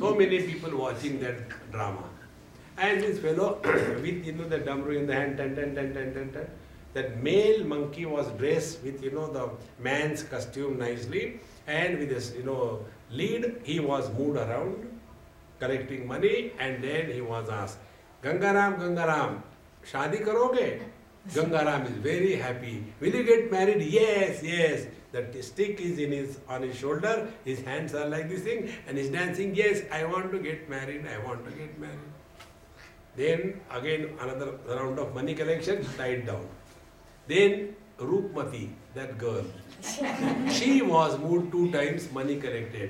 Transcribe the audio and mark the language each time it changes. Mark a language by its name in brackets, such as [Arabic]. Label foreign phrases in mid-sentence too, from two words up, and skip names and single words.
[English] So many people watching that drama. And this fellow with, the damru in the hand, that male monkey was dressed with, the man's costume nicely. And with this, lead, he was moved around, collecting money. And then he was asked, [Hindi] गंगाराम, शादी करोगे? [English] Gangaram is very happy. Will you get married? Yes. The stick is on his shoulder, his hands are like this thing, and he's dancing, yes, I want to get married. Then again another round of money collection, tied down. Then Roopmati, that girl, she was moved 2 times, money collected.